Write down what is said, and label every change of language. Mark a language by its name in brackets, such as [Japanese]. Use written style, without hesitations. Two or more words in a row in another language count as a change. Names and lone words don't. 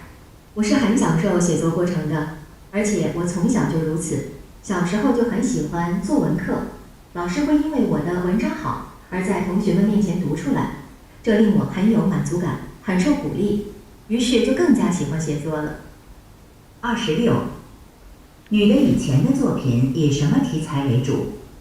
[Chinese] 我是很享受寫作過程的，而且我從小就如此。小時候就很喜歡作文課，老師會因為我的文章好而在同學們面前讀出來，這令我很有滿足感，很受鼓勵，於是就更加喜歡寫作了。26，女的以前的作品以什麼題材為主